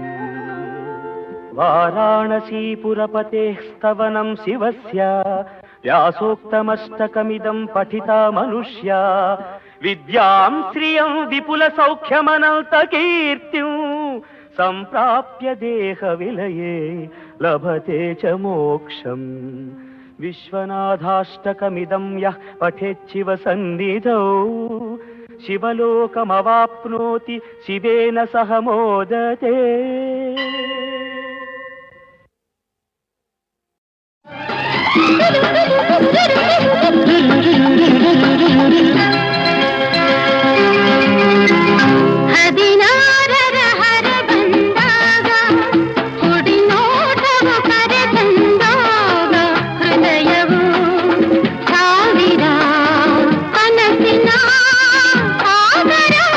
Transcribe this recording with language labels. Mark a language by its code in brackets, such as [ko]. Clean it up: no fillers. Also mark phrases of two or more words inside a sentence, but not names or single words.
[sa] వారాణసీపురపతేః స్తవనం శివస్య వ్యాసోక్తమష్టకమిదం పఠితా మనుష్యా విద్యాం శ్రియం విపుల సౌఖ్యమనంత కీర్తిం సంప్రాప్య దేహ విలయే లభతే చ మోక్షం. విశ్వనాథాష్టకమిదం యః పఠేచ్చివ సన్నిధౌ శివలోకమవాప్నోతి శివేన సహ మోదతే. [kn] ಹದಿನಾರರ ಹರ ಬಂದಾಗ ಕುಡಿ ನೋಟವು ಕರೆ ತಂದಾಗ ಹೃದಯವು ಸಾವಿರ ಕನಸಿನ ಸಾಗರ.